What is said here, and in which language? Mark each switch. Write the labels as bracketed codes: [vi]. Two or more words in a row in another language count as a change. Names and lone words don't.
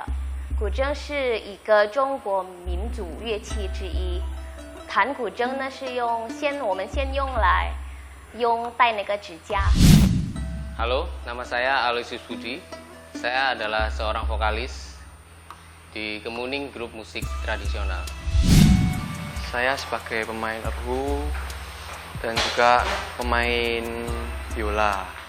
[zh] 古筝是一个中国民族乐器之一，弹古筝呢是我们先用戴那个指甲。 [id] Halo, nama saya Aloysius Budi. Saya adalah seorang vokalis di Kemuning grup musik tradisional. Saya sebagai pemain erhu dan juga pemain biola.